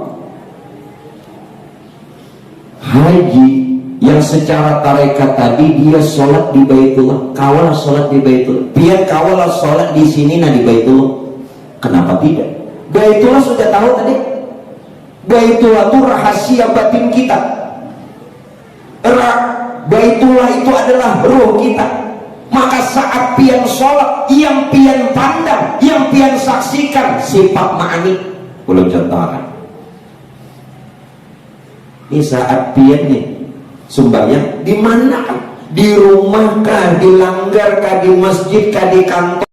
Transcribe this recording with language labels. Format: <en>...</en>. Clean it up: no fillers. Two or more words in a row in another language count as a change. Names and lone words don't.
<id>Haji yang secara tarekat tadi dia sholat di Baitullah, kawal sholat di Baitullah, biar kawal sholat di sini nah di Baitullah. Kenapa tidak? Baitullah sudah tahu tadi. Baitullah itu rahasia batin kita. Baitullah itu adalah ruh kita.</id> <bjn>Maka saat pian sholat, yang pian pandang, yang pian saksikan sifat ma'ani.</bjn> <id>Belum contohkan.</id> <bjn>Ini saat pian nih sembahyang di mana?</bjn> <id>Di rumah kah, di langgar kah, di masjid kah, di kantor?</id>